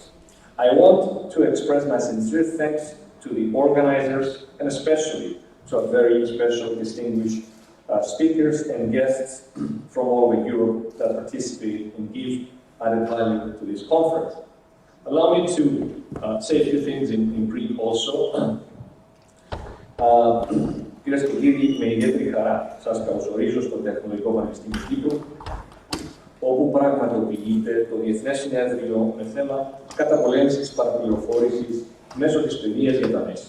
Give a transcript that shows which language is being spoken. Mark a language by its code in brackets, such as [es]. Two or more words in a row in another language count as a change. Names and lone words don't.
[en] I want to express my sincere thanks to the organizers, and especially to our very special distinguished speakers and guests from all over Europe that participate and give added value to this conference. Allow me to say a few things in Greek also. [el] Κυρίες και κύριοι, με ιδιαίτερη χαρά σας καλωσορίζω στο Τεχνολογικό Πανεπιστήμιο Κύπρου, όπου πραγματοποιείται το Διεθνές Συνέδριο με θέμα καταπολέμησης της παραπληροφόρησης μέσω της παιδείας για τα μέσα.